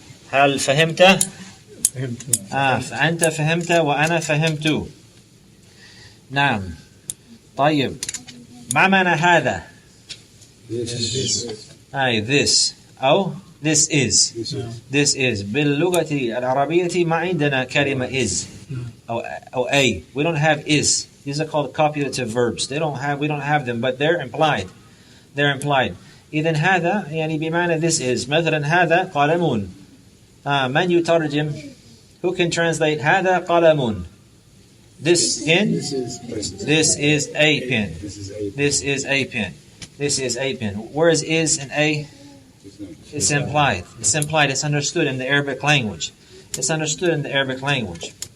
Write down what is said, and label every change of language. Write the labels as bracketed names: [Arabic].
[Arabic] هل فهمت؟ فأنت فهمت وأنا فهمت. نعم. طيب ما معنى هذا؟ this أو [English] this is. This is. [Arabic] باللغة العربية ما عندنا كلمة is أو a. [English] We don't have is. These are called copulative verbs. We don't have them, but they're implied. [Arabic] إذن هذا يعني بمعنى [English] this is. [Arabic] مثلا هذا قلم. من يترجم? [English] Who can translate [Arabic] هذا قلم? [English] This pen? This is a pen. This is a pen. This is a pen. Where is in a? It's implied. It's implied. It's understood in the Arabic language. It's understood in the Arabic language.